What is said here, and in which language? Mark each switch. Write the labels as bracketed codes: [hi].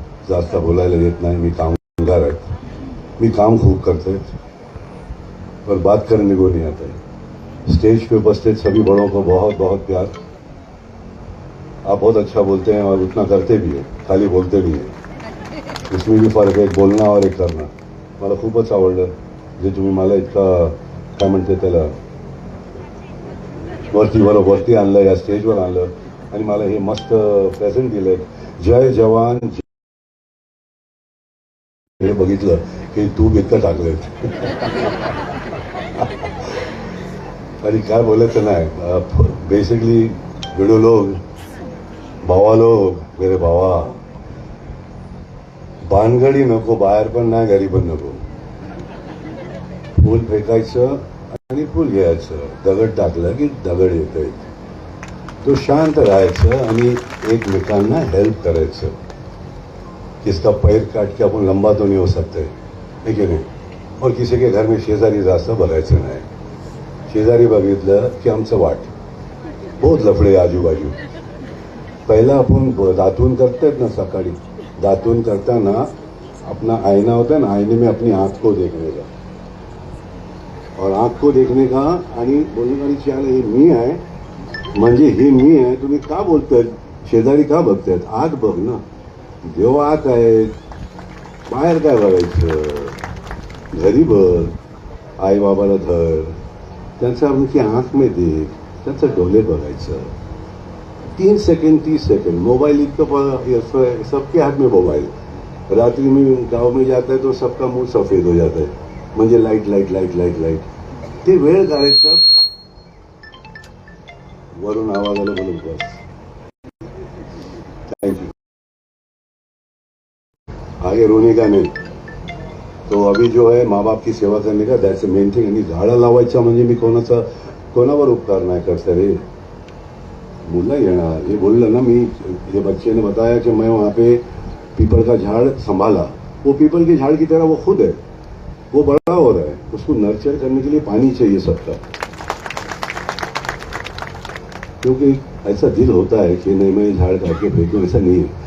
[mr] जास्त बोलायला येत नाही, मी कामगार आहे. मी काम खूप करते [hi] पर बात करने को नहीं आता है. स्टेज पे उपस्थित सभी बड़ों को बहुत बहुत प्यार. आप बहुत अच्छा बोलते हैं और उतना करते भी है, खाली बोलते भी है. इसमें भी [mr] फरक आहे, बोलणं और एक करणं. मला खूपच आवडलं जे तुम्ही मला इतका काय म्हणते त्याला वरती आणलं, या स्टेजवर आणलं आणि मला हे मस्त प्रेझेंट दिलं. जय जवान. हे बघितलं की तू इतकं टाकलं आणि काय बोलायचं नाही. बेसिकली वीडियो लोग, भावा लोग, मेरे भावा, भानगडी नको, बाहेर पण नाही, घरी पण नको. फूल फेकायचं आणि फूल घ्यायचं. दगड टाकलं की दगड येतंय. तो शांत राहायचं आणि एकमेकांना हेल्प करायचं. [hi] किसका पैर काट के आपण लंबा तो नहीं हो सकते, है की नाही. और किसी के घर में [mr] शेजारी जास्त बघायचं नाही. शेजारी बघितलं की आमचं वाट. [hi] बहुत लफडे [mr] आजूबाजू. पहिला आपण दातून करतात ना, सकाळी दातून करताना [hi] अपना आईना होता है ना, आईने में अपनी आंख को देखने का और आंख को देखने का [mr] आणि बोलणे चाल हे मी आहे [hi] म्हणजे हे मी आहे. [mr] तुम्ही का बोलताय, शेजारी का बघतायत, आत बघ ना. देव आत आहे, बाहेर काय बघायचं. घरी बघ, आई बाबाला धर, त्यांचा आमची आंख में देख, त्यांचं डोले बघायचं. [hi] 3 सेकंड 30 सेकंड. मोबाइल इतकं सबके हाथ में मोबाइल. रात्रि में गांव में जाता है तो सबका मुंह सफेद हो जाता है, म्हणजे light light light light light. [mr] ते वेळ काढायचं. वरून आवाज आला बोलून बस. Thank you. [hi] आगे रोने का नहीं. तो अभी जो है माँ बाप की सेवा करने का, [en] That's the main thing. [mr] आणि झाडं लावायचं म्हणजे मी कोणावर उपकार नाही करता रे. मुला येणार ये बोललं ना मी, [hi] ये बच्चे ने बताया कि मैं वहाँ पे पीपल का झाड़ संभाला. वो पीपल के झाड़ की तरह वो खुद है, वो बड़ा हो रहा है. उसको नर्चर करने के लिए पानी चाहिए सबका. क्योंकि ऐसा दिल होता है कि नहीं मैं झाड़ काट के फेंकूं, ऐसा नहीं है.